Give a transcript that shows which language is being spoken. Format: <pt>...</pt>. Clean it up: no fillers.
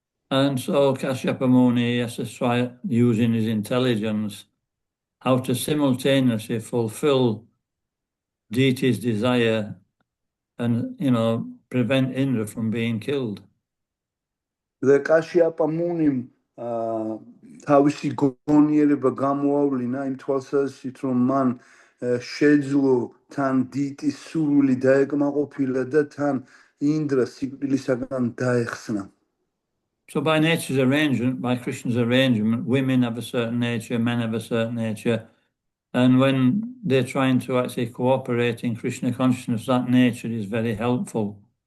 <en>And so Kashyapa Muni has to try using his intelligence how to simultaneously fulfill deity's desire and, prevent Indra from being killed.</en> <ka>და კაშიაპა მუნიმ თავისი გონიერება გამოავლინა იმ თვალსაზრისით, რომ მან შეძლო თან დიტის სურვილი დაეკმაყოფილა და თან ინდრა სიკვდილისაგან დაეხსნა.</ka> <en>So by nature's arrangement, by Krishna's arrangement, women have a certain nature, men have a certain nature. And when they're trying to actually cooperate in Krishna consciousness, that nature is very helpful.</en>